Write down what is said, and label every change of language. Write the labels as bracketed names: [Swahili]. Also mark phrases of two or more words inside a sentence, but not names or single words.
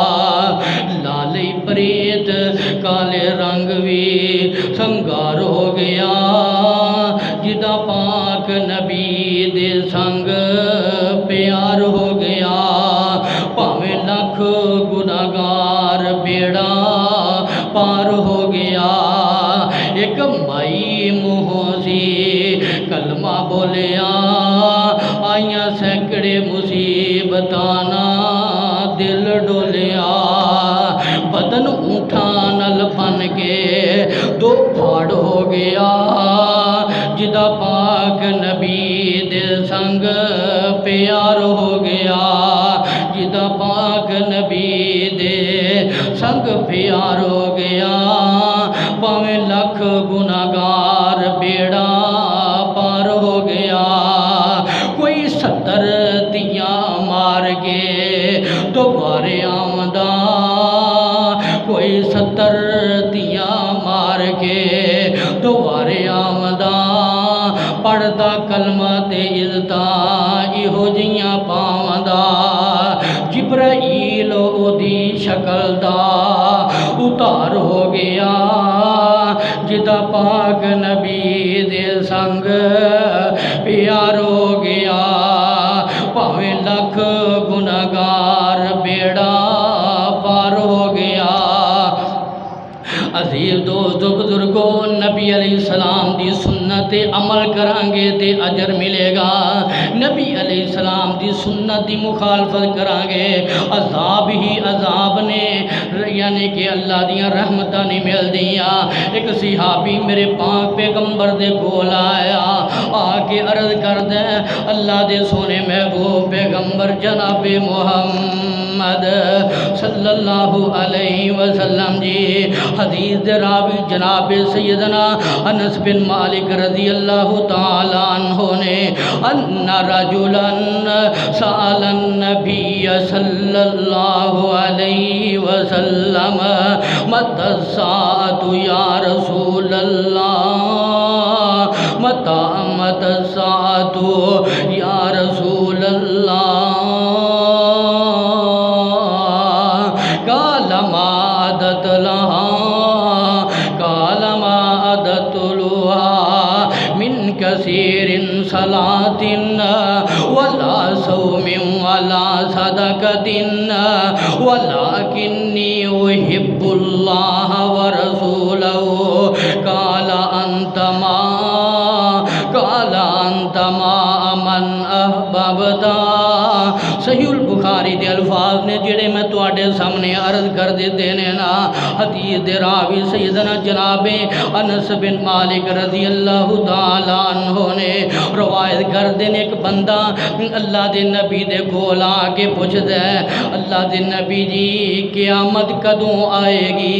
[Punjabi] لالی پریت کالے رنگ بھی سنگار ہو گیا، جدا پاک نبی دے سنگ پیار ہو گیا، پاویں لکھ گناہگار بیڑا پار ہو گیا، ایک مائی موسی کلمہ بولیا، آئیاں سینکڑے مصیبتانا دل ڈولیا، بدن اونٹھاں نل بن کے دو پھاڑ ہو گیا، جدا پاک نبی دے سنگ پیار ہو گیا، جدا پاک نبی دے سنگ پیار ہو گیا، پاویں لکھ گناہگار بیڑا پار ہو گیا، کوئی 70 تیاں مار کے دوبارے آمدہ، کوئی 70 تیاں مار کے دوبارے آمدہ، پڑھدا کلمہ تے عزتاں ایہو جیاں پاوندا، جبرائیل اودی شکل دا اتار ہو گیا، جدا پاک نبی دے سنگ پیار ہو گیا، پاویں لکھ گناہگار بیڑا پار ہو گیا۔ عزیز دوست بزرگو، نبی علیہ السلام دی سنت عمل کران گے تے اجر ملے گا، نبی علیہ السلام دی سنت دی مخالفت کران گے عذاب ہی عذاب نے، یعنی کہ اللہ دیاں رحمتاں نہیں مل دیاں۔ ایک صحابی میرے پاک پیغمبر دے کول آیا، آ کے عرض کردے اللہ دے سونے محبوب پیغمبر جناب محمد صلی اللہ علیہ وسلم جی، حدیث دے راوی جناب سیدنا انس بن مالک رضی اللہ تعالی عنہ نے [Arabic] ان رجلا سأل النبی صلی اللہ علیہ وسلم متی الساعة یا رسول اللہ، متی الساعة یا رسول اللہ، قال ما عدت لها، قال ما عدت لها من كثير صلاة ولا صوم ولا صدقة ولكني أحب الله ورسوله، قال أنت ما من أحببت۔ [Punjabi] صحیح البخاری دے الفاظ الفاظ نے جڑے میں تواڈے سامنے عرض کر دیتے ہیں نا، حدیث دے راوی سیدنا جناب انس بن مالک رضی اللہ تعالیٰ عنہ نے روایت کر دین ایک بندہ اللہ دے نبی دے کول آ کے پوچھدا ہے اللہ دے نبی جی قیامت کدوں آئے گی؟